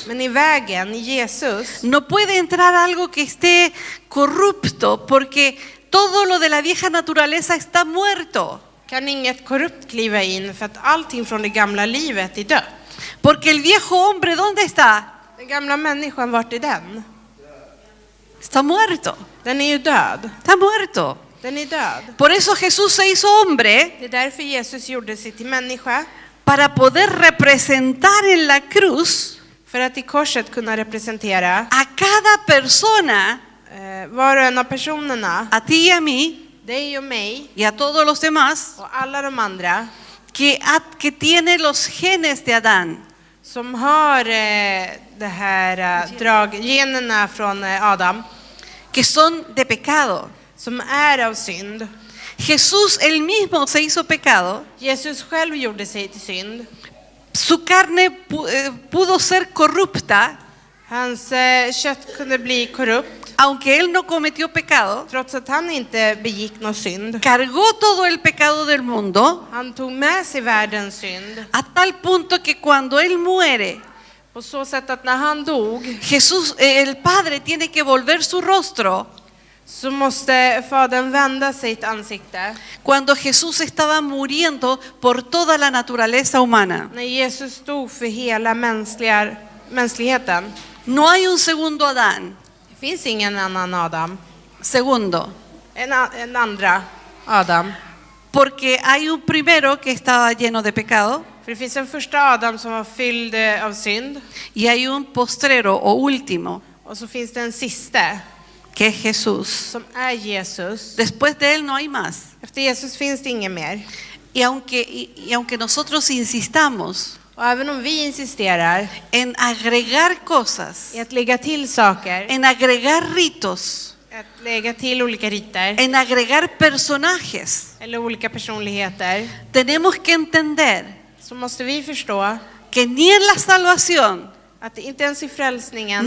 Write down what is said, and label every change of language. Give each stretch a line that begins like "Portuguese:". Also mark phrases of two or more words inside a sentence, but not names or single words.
Swedish: Men i vägen, i Jesus,
Spanish: no puede entrar algo que esté corrupto, porque todo lo de la vieja naturaleza está muerto.
Swedish: kan inget korrupt kliva in, för att allting från det gamla livet är dött.
Spanish: Porque el viejo hombre, ¿dónde está?
Swedish: Den gamla människan, vart är den?
Spanish: Está muerto.
Swedish: Den är ju död.
Spanish: Está muerto.
Swedish: Den är död.
Spanish: Por eso Jesús se hizo hombre,
Swedish: Det är därför Jesus gjorde sig till människa,
Spanish: para poder representar en la cruz
Swedish: för att i korset kunna representera
Spanish: a cada persona,
Swedish: var och en av personerna,
Spanish: a ti y a mí,
Swedish: dig och mig
Spanish: y a todos los demás,
Swedish: och alla de andra
Spanish: que tiene los genes de Adán.
Swedish: som har det här generna från Adam,
Spanish: Que son de pecado.
Swedish: som är av synd.
Spanish: Jesús él mismo se hizo pecado.
Swedish: Jesus själv gjorde sig till synd.
Spanish: Su carne pudo ser corrupta,
Swedish: Hans kött kunde bli korrupt,
Spanish: aunque él no cometió pecado.
Swedish: trots att han inte begick någon synd.
Spanish: Cargó todo el pecado del mundo
Swedish: Han tog med sig världens synd,
Spanish: a tal punto que cuando él muere,
Swedish: på så sätt att när han dog
Spanish: Jesús, el Padre tiene que volver su rostro.
Swedish: så måste Fadern vända sitt ansikte.
Spanish: Cuando Jesús estaba muriendo por toda la naturaleza humana.
Swedish: När Jesus stod för hela mänskligheten.
Spanish: No hay un segundo Adán.
Swedish: Det finns ingen annan Adam.
Spanish: Segundo.
Swedish: En andra Adam.
Spanish: Porque hay un primero que estaba lleno de pecado
Swedish: För det finns en första Adam som var fylld av synd.
Spanish: y hay un postrero o último
Swedish: Och så finns det en sista
Spanish: que es Jesús.
Swedish: som är Jesus.
Spanish: Después de él no hay más.
Swedish: Efter Jesus finns det ingen mer.
Spanish: Y aunque nosotros insistamos
Swedish: Och även om vi insisterar
Spanish: en agregar cosas,
Swedish: i att lägga till saker,
Spanish: en agregar ritos,
Swedish: att lägga till olika riter
Spanish: en agregar personajes,
Swedish: eller olika personligheter,
Spanish: tenemos que entender
Swedish: så måste vi förstå
Spanish: que ni en la salvación,
Swedish: att det inte ens i frälsningen,